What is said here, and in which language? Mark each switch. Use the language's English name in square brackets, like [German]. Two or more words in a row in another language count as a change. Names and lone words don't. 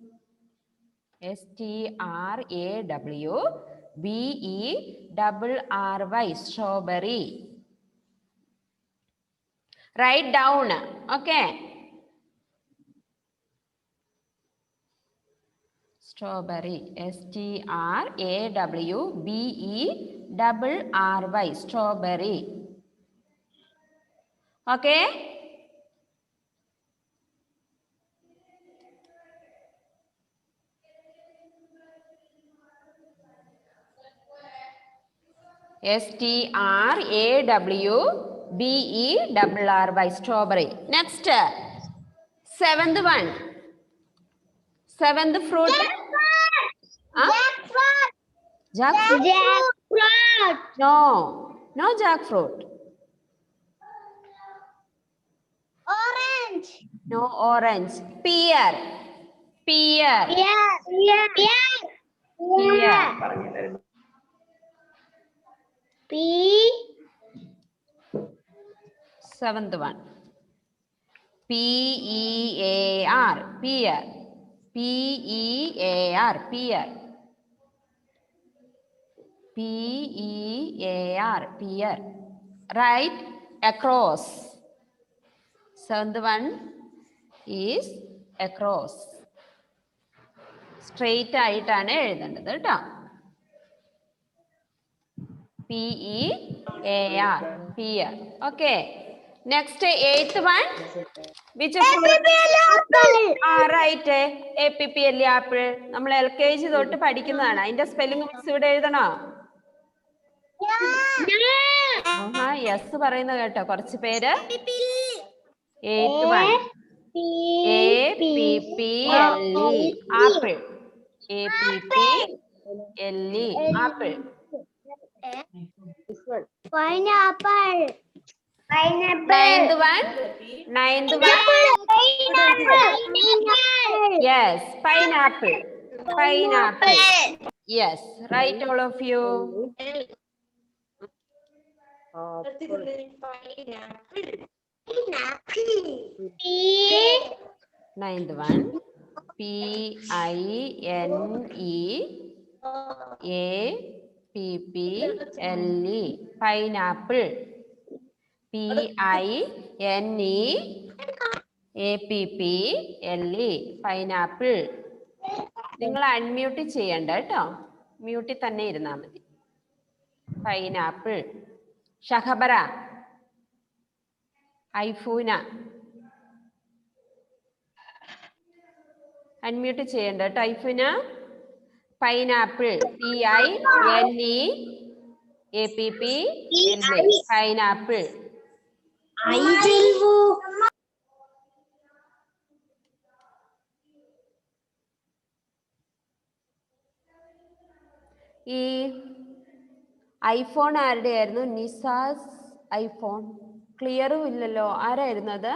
[English] S-T-R-A-W-B-E-R-R-Y. Strawberry. Write down. Okay. Strawberry. S-T-R-A-W-B-E-R-R-Y. Strawberry. Okay. S-T-R-A-W-B-E-R-R-Y. Strawberry. Next. Seventh one. Seventh fruit. Jackfruit. Jackfruit. No. No jackfruit. Orange. No orange. Pear. Pear. Pear. P. Seventh one. P-E-A-R. Pear. P-E-A-R. Pear. P-E-A-R. Pear. Right across. Seventh one is across. [Malayalam] Straight ആയിട്ടാണ് എഴുതേണ്ടത് കേട്ടോ. [English] P-E-A-R. Pear. Okay. Next, eighth one. Which fruit? Right. APPL apple. [Malayalam] നമ്മൾ LKG തൊട്ട് പഠിക്കുന്നതാണ്. അതിന്റെ [English] spelling mix [Malayalam] ഇവിടെ എഴുതണോ? യെസ് പറയുന്ന കേട്ടോ കുറച്ച് പേര്. [English] Eighth one. A-P-P-L-E. Apple. A-P-P-L-E. Apple. Pineapple. Ninth one. Ninth one. Yes, pineapple. Pineapple. Yes, right, all of you. Ninth one. P-I-N-E-A-P-P-L-E. Pineapple. P-I-N-E-A-P-P-L-E. Pineapple. [Malayalam] നിങ്ങൾ അൺമ്യൂട്ട് ചെയ്യണ്ട കേട്ടോ, മ്യൂട്ടിൽ തന്നെ ഇരുന്നാൽ മതി. പൈനാപ്പിൾ. ഷഹബറ. ഐഫൂന. അൺമ്യൂട്ട് ചെയ്യണ്ട കേട്ടോ ഐഫൂന. പൈനാപ്പിൾ. [English] P-I-N-E-A-P-P-L-E. [Malayalam] പൈനാപ്പിൾ. ഈ ഐഫോൺ ആരുടെ ആയിരുന്നു? നിസാസ് ഐഫോൺ. ക്ലിയറും ഇല്ലല്ലോ, ആരായിരുന്നു അത്?